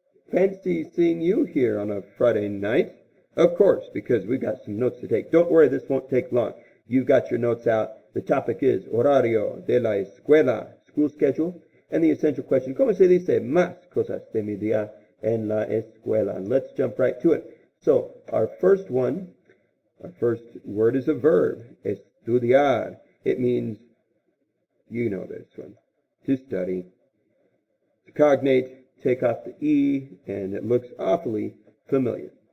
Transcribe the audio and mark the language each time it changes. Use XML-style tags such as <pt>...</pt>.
<en>Fancy seeing you here on a Friday night. Of course, because we've got some notes to take. Don't worry, this won't take long. You've got your notes out. The topic is</en> <es>horario de la escuela,</es> <en>school schedule, and the essential question,</en> <es>¿cómo se dice más cosas de mi día en la escuela?</es> <en>And let's jump right to it. So, our first word is a verb, estudiar. It means, you know this one, to study. To cognate, take off the E, and it looks awfully familiar.</en>